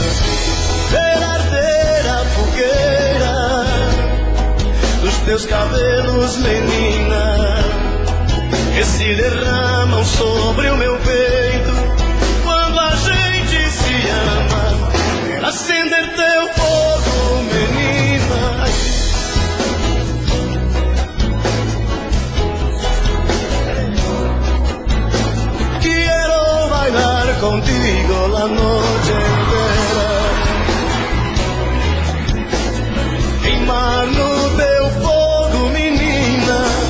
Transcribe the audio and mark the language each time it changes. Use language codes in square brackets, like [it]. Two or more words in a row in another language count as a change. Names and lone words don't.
[pt] Ver arder a fogueira dos teus cabelos, menina, que se derramam sobre o meu peito quando a gente se ama. Quero acender teu fogo, menina. [es] Quiero bailar contigo la noche entera, [pt] queimar no teu fogo, menina.